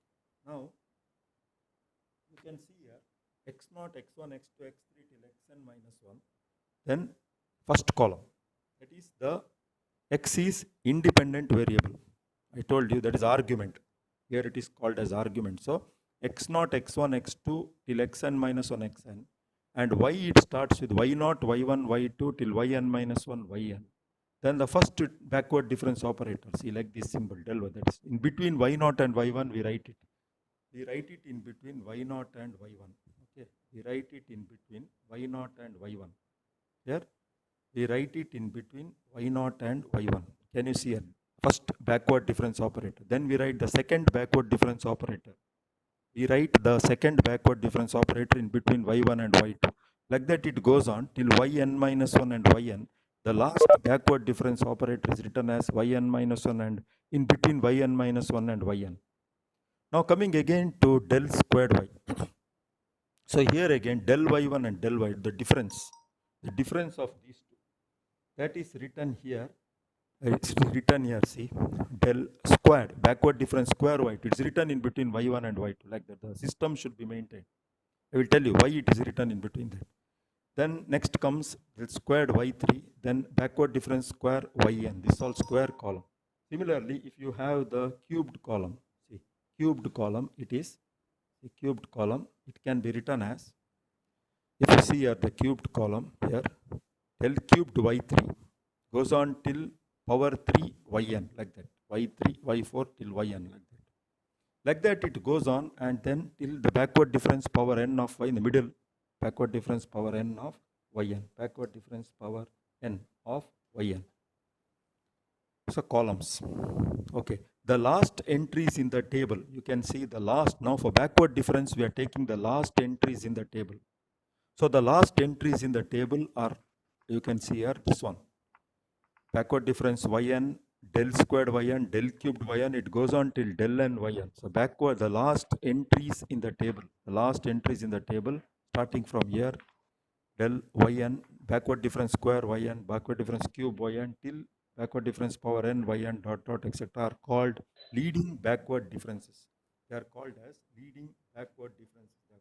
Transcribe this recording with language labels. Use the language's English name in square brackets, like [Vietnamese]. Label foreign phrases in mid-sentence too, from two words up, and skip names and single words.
[English] Now, you can see here x0, x1, x2, x3 till xn minus 1. Then first column, that is the x is independent variable. I told you that is argument. Here it is called as argument. So x0, x1, x2 till xn minus 1 xn. And y, it starts with y0, y1, y2 till yn minus 1 yn. Then the first backward difference operator, see, like this symbol, del y, that is in between y0 and y1 we write it. We write it in between y0 and y1. Okay, we write it in between y0 and y1. Here we write it in between y0 and y1. Can you see it? First backward difference operator. Then we write the second backward difference operator. We write the second backward difference operator in between y1 and y2. Like that it goes on till yn minus 1 and yn. The last backward difference operator is written as yn minus 1 and in between yn minus 1 and yn. Now coming again to del squared y. So here again del y1 and del y, the difference of these two, that is written here. It's written here, see, del squared, backward difference square y. It's written in between y1 and y2, like that. The system should be maintained. I will tell you why it is written in between that. Then next comes del squared y3, then backward difference square yn. This is all square column. Similarly, if you have the cubed column, see, cubed column, it is a cubed column. It can be written as, if you see here the cubed column here, del cubed y3 goes on till power 3 yn, like that, y3, y4 till yn, like that. Like that it goes on, and then till the backward difference power n of y in the middle, backward difference power n of yn, backward difference power n of yn. So columns. Okay, the last entries in the table, you can see the last. Now for backward difference, we are taking the last entries in the table. So the last entries in the table are, you can see here, this one. Backward difference yn, del squared yn, del cubed yn, it goes on till del n yn. So backward, the last entries in the table, starting from here, del yn, backward difference square yn, backward difference cube yn, till backward difference power n yn dot dot etc. are called leading backward differences. They are called as leading backward differences.